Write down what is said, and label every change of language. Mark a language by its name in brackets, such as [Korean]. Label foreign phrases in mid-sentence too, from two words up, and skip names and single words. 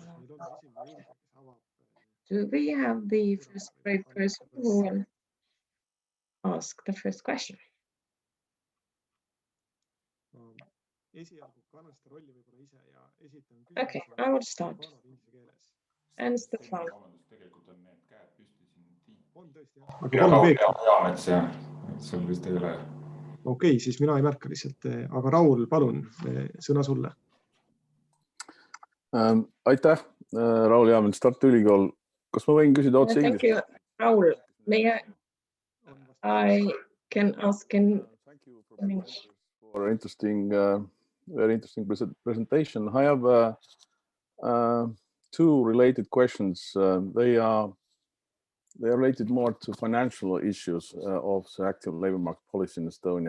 [English] Do we have the first grade person who will ask the first question? Okay, I will start. And Stefan. [Estonian] Okei, siis mina ei märka lihtsalt, aga Raul, palun, sõna sulle. Aitäh, Raul Jaamets, Tartu Ülikool. Kas ma võin küsida otse [English] Thank you, Raul. I can ask in English. For very interesting presentation. I have two related questions. They are related more to financial issues of the active labor market policy in Estonia.